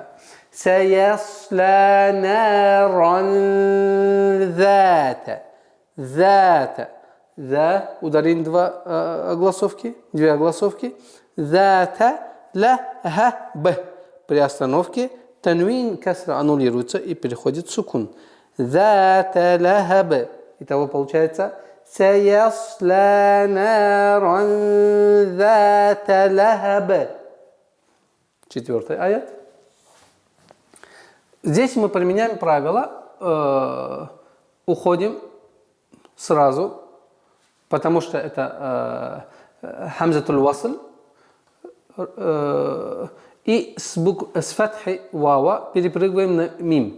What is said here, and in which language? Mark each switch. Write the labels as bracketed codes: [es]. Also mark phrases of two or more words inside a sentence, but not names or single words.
[ar] سيصلى نارا ذات. Зата. [ru] За ударение две огласовки. [ar] ذات لهب. [ru] При остановке танвин касра аннулируется и переходит в сукун. [ar] ذات لهب. [ru] Итого получается [ar] سيصلى نارا ذات لهب. [ru] Четвертый аят. Здесь мы применяем правило, уходим сразу, потому что это [ar] همزة الوصل, [ru] и с фатхи вава перепрыгиваем на мим.